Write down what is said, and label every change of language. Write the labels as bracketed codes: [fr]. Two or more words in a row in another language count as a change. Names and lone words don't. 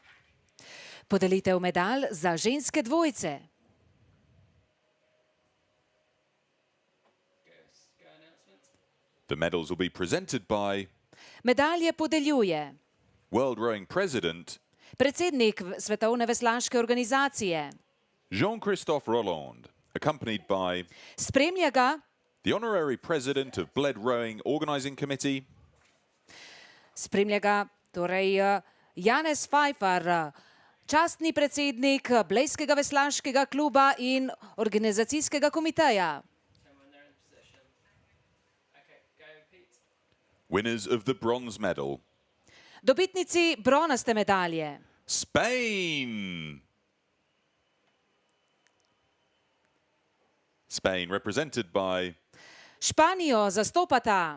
[sl] Podelitev medalj za ženske dvojce. [en] The medals will be presented by [sl] Medalje podeljuje [en] World Rowing President [sl] predsednik Svetovne veslaške organizacije. [en] Jean-Christophe Rolland, accompanied by [sl] Spremlja ga [en] the Honorary President of Bled Rowing Organising Committee, [sl] Spremlja ga torej Janez Pfeiffer, častni predsednik Blejskega veslaškega kluba in organizacijskega komiteja. [en] Tell me when they're in position. Okay, go, Pete. Winners of the bronze medal. [sl] Dobitnici bronaste medalje. [en] Spain. Spain represented by [sl] Španijo zastopata